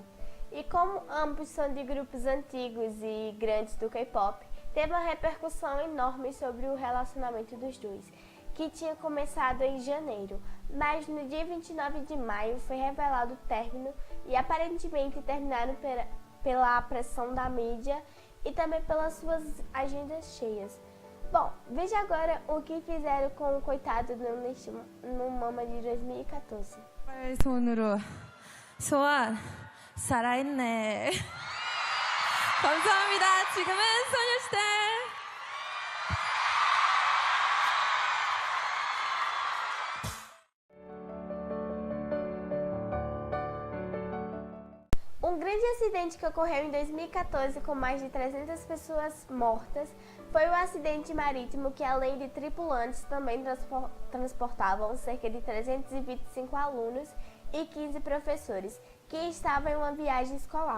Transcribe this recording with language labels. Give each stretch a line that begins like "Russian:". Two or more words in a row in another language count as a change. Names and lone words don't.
Portuguese: E como ambos são de grupos antigos e grandes do K-pop, teve uma repercussão enorme sobre o relacionamento dos dois, que tinha começado em janeiro, mas no dia 29 de maio foi revelado o término e aparentemente terminaram pela pressão da mídia e também pelas suas agendas cheias. Bom, veja agora o que fizeram com o coitado do Nick Chun no Mama de 2014.
Korean: 손으로 소원 살아있네. 감사합니다. 지금은 소녀시대.
Portuguese: Um grande acidente que ocorreu em 2014 com mais de 300 pessoas mortas foi o acidente marítimo que, além de tripulantes, também transportavam cerca de 325 alunos e 15 professores que estavam em uma viagem escolar.